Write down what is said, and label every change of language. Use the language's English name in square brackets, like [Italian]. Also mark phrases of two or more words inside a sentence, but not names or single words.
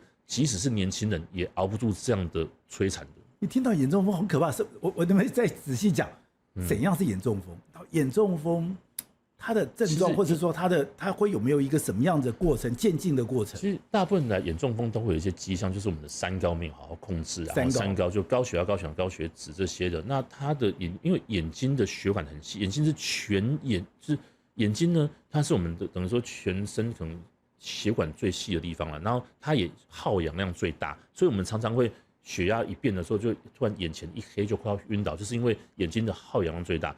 [Chinese] 即使是年輕人也熬不住這樣的摧殘的。你聽到眼中風很可怕，是我能不能再仔細講怎樣是眼中風？眼中風它的症狀，或者說它會有沒有一個什麼樣的過程，漸進的過程？其實大部分的眼中風都會有一些跡象，就是我們的三高沒有好好控制啊。三高就高血壓、高血糖、高血脂這些的。那它的因為眼睛的血管很細，眼睛是全眼，就是眼睛呢，它是我們的等於說全身可能血管最細的地方了，然後它也耗氧量最大，所以我們常常會血壓一變的時候，就突然眼前一黑，就快要暈倒，就是因為眼睛的耗氧量最大。